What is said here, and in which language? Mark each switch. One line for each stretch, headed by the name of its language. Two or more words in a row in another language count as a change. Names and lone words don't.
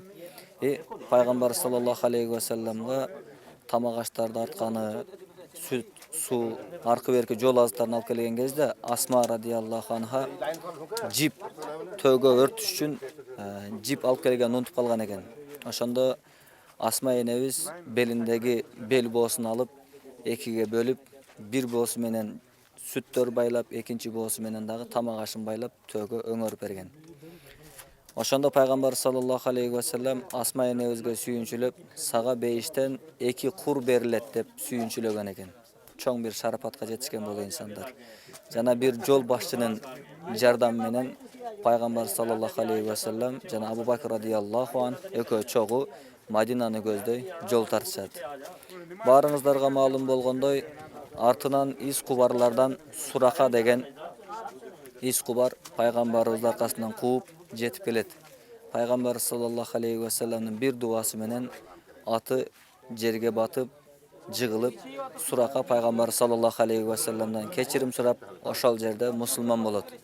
Kyrgyz: Пайгамбар
Arabic: صلى الله عليه وسلم
Kyrgyz: тамак аштарды артканы, сүт, суу, аркы берки жол азыктарын алып келген кезде Асма
Arabic: رضي الله عنها
Kyrgyz: жип төөгө өртүш үчүн жип алып келген унутуп калган экен. Ошондо Асма энебиз белиндеги бел боосун алып экиге бөлүп, бир боосу менен сүттөр байлап, экинчи боосу менен дагы тамак ашын байлап төөгө өңөрүп берген. Ошондо пайгамбар
Arabic: صلى الله عليه وسلم
Kyrgyz: Асма энебизге сүйүнчүлөп, сага бейиштен 2 кур берилет деп сүйүнчүлөгөн экен. Чоң бир шарапатка жетишкен бул инсандар. Жана бир жол башчынын жардамы менен пайгамбар
Arabic: صلى الله عليه وسلم
Kyrgyz: жана Абу Бакр
Arabic: رضي الله عنه
Kyrgyz: экөө чогуу Мадинаны көздөй жол тартышат. Баарыңыздарга маалым болгондой, артынан из кубарлардан Сурака деген из кубар пайгамбарыбыз аркасынан кууп жетип келет. Пайгамбар
Arabic: صلى الله عليه وسلم
Kyrgyz: бир дуасы менен аты жерге батып, жыгылып, Сурака пайгамбар
Arabic: صلى الله عليه وسلم
Kyrgyz: кечирим сурап, ошол жерде мусулман болот.